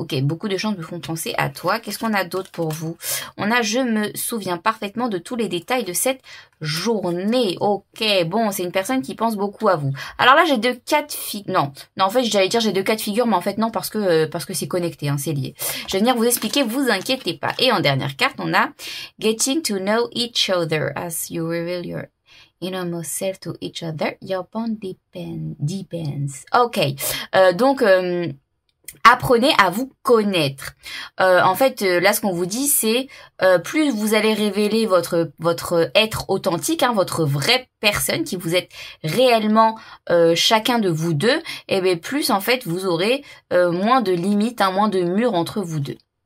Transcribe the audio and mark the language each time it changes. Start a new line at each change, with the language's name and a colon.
French: Ok, beaucoup de choses me font penser à toi. Qu'est-ce qu'on a d'autre pour vous? On a je me souviens parfaitement de tous les détails de cette journée. Ok, bon, c'est une personne qui pense beaucoup à vous. Alors là, j'ai deux cas de figure. Non, en fait, j'allais dire j'ai deux cas de figure, mais en fait non, parce que c'est connecté, hein, c'est lié. Je vais venir vous expliquer, vous inquiétez pas. Et en dernière carte, on a
English: getting to know each other as you reveal your innermost self to each other, your bond depends.
French: Ok, donc apprenez à vous connaître. En fait, là, ce qu'on vous dit, c'est plus vous allez révéler votre être authentique, hein, votre vraie personne, qui vous êtes réellement chacun de vous deux, et bien plus, en fait, vous aurez moins de limites, hein, moins de murs entre vous deux.